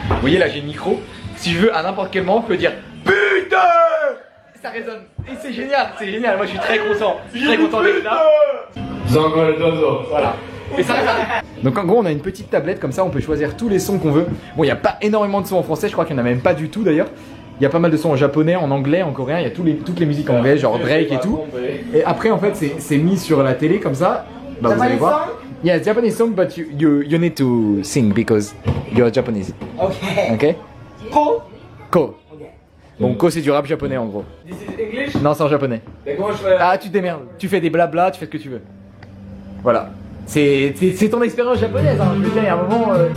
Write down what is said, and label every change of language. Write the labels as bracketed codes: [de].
[fr] Vous voyez là j'ai le micro, si je veux à n'importe quel moment je peux dire putain, ça résonne et c'est génial, moi je suis très content, d'être là. Voilà. Et ça résonne. Donc en gros on a une petite tablette comme ça, on peut choisir tous les sons qu'on veut. Bon il n'y a pas énormément de sons en français, je crois qu'il n'y en a même pas du tout d'ailleurs. Il y a pas mal de sons en japonais, en anglais, en coréen, il y a toutes les musiques en anglais, genre Drake et tout. Et après en fait c'est mis sur la télé comme ça, bah vous allez voir. [en] Yes, Japanese song, but you need to sing because you're Japanese. Okay. Ok? Ko. [fr] Bon, Ko c'est du rap japonais en gros. [en] This is English? [fr] Non, c'est en japonais. Mais comment je fais? Ah, tu te démerdes. Tu fais des blabla, tu fais ce que tu veux. Voilà. C'est ton expérience japonaise, hein. Je veux dire, il y a un moment.